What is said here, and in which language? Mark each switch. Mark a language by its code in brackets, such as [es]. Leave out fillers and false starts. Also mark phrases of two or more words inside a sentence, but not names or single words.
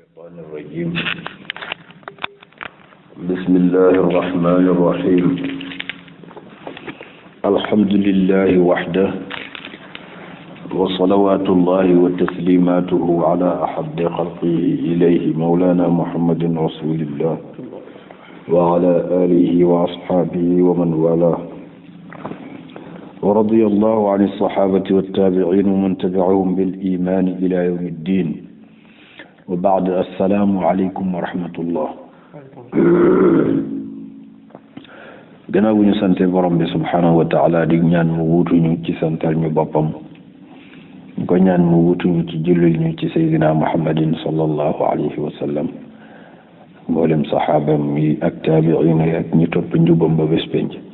[ar] الشيطان الرجيم بسم الله الرحمن الرحيم الحمد لله وحده وصلوات الله وتسليماته على أحب خلقه إليه مولانا محمد رسول الله وعلى آله وأصحابه ومن والاه ورضي الله عن الصحابة والتابعين ومن تبعهم بالإيمان إلى يوم الدين وبعد السلام عليكم ورحمة الله [wo] gannaaw bu ñu sante borom bi [ar] سبحانه وتعالى [wo] di ñaan mu wutuñu ci santal ñu boppam ñu ko ñaan mu wutuñu ci jullil ñu ci [ar] سيدنا محمد صلى الله عليه وسلم [wo] mboolem saxaabam yi ak taabiin yi ak ñi topp njubam ba bés penc